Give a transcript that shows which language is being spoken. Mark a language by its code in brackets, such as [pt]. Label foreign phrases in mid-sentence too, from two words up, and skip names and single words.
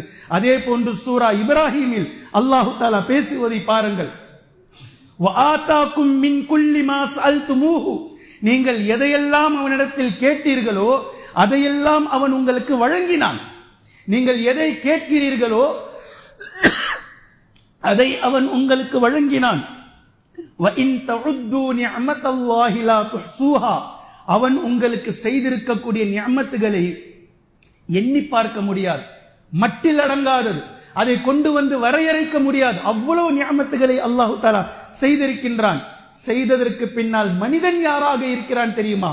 [ta] அதே போன்று சூரா இப்ராஹீமில் அல்லாஹு தஆலா பேசுவதை பாருங்கள், [ar] وآتاكم من كل ما سألتموه, [ta] நீங்கள் எதையெல்லாம் அவனிடத்தில் கேட்டீர்களோ அதையெல்லாம் அவன் உங்களுக்கு வழங்கினான். நீங்கள் எதை கேட்கிறீர்களோ அதை அவன் உங்களுக்கு வழங்கினான். [ar] وَإِن تَعُدُّوا نِعْمَةَ اللَّهِ لَا تُحْصُوهَا, [ta] அவன் உங்களுக்கு செய்திருக்கக்கூடிய நிஅமத்துகளை எண்ணி பார்க்க முடியாது, மட்டில் அடங்காதது. அதை கொண்டு வந்து வரையறைக்க முடியாது. அவ்வளவு நியமத்துகளை அல்லாஹு தஆலா செய்திருக்கின்றான். செய்ததற்கு பின்னால் மனிதன் யாராக இருக்கிறான் தெரியுமா?